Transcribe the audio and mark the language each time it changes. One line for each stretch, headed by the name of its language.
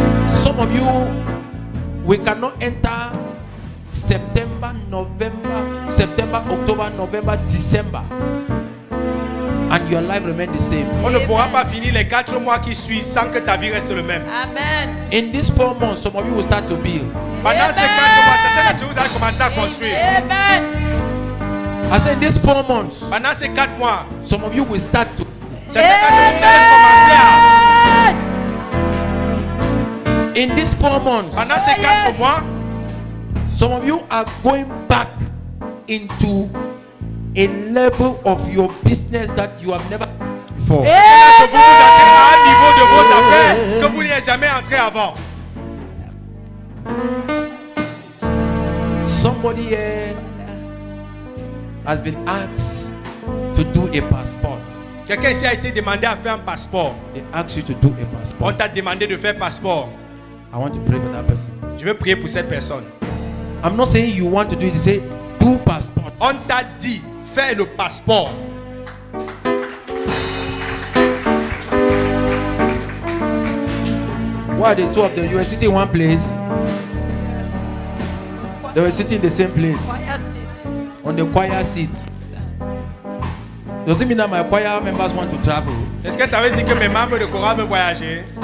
English: Some of you, we cannot enter September, October, November, December, and your life remain the same.
French: On ne pourra pas finir les 4 mois qui suivent sans que ta vie reste le même. Amen.
English: In these 4 months, some of you will start to build.
French: Pendant ces 4 mois, certains d'entre vous allez commencer à construire.
English: Amen. I said, in these 4 months,
French: Pendant ces 4 mois,
English: some of you will start to.
French: certains d'entre vous allez commencer à...
English: In these 4 months,
French: Pendant ces 4 mois,
English: some of you are going back into a level of your business that you have never before.
French: certains d'entre vous entrez à un niveau de vos affaires que vous n'y êtes jamais entré avant.
English: Somebody here has been asked to do a passport.
French: Quelqu'un ici a été demandé à faire un passeport.
English: They ask you to do a
French: On
English: passport.
French: t'a demandé de faire passeport.
English: I want to pray for that person.
French: Je veux prier pour cette personne.
English: I'm not saying you want to do it. You say do passport.
French: On t'a dit, fais le passeport.
English: Why are the two of them? You were sitting in one place. They were sitting in the same place on the choir seat. Does it mean that my choir members want to travel?
French: Est-ce que ça veut dire que mes membres de chorale veulent voyager?